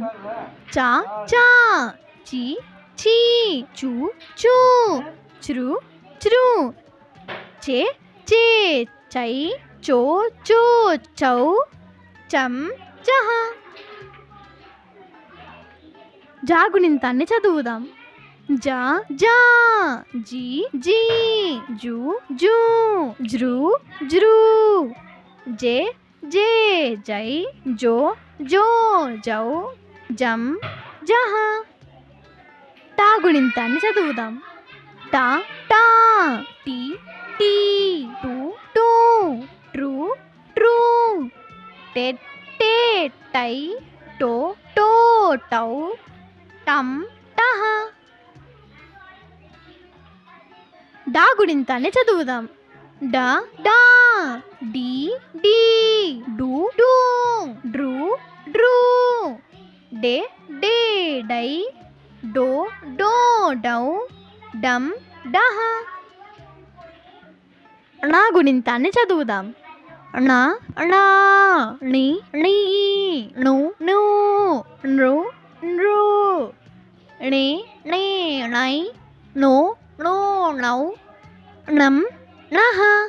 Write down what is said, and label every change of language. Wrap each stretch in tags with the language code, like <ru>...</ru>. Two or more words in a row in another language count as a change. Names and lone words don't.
<te>చా చా, చి ఛీ, చూ చూ, చ్రు చ్రు, చే చే చై, చో చో చౌ, చం చహ. జా గుణింతాన్ని చదువుదాం. జా జా, జీ జీ, జూ జూ, జ్రు జ్రు, జే జే జై, జో జో జౌ, జం జహ. టా గుణింతాన్ని చదువుదాం. టా టా, టీ టీ, టూ టూ, ట్రూ ట్రూ, టే టే టై, టో టో టౌ, టం టహ. డా గుణింతాన్ని చదువుదాం. డా డా, డీ డీ, డూ డూ, డ్రూ డ్రూ, డే డే డై, డో డో డౌ, డం డహ. నా గుణింతాన్ని చదువుదాం. నా నా, ని నీ, ను ను, నృ నృ, నే నే నై, నో నో నౌ, నం నహ.</te>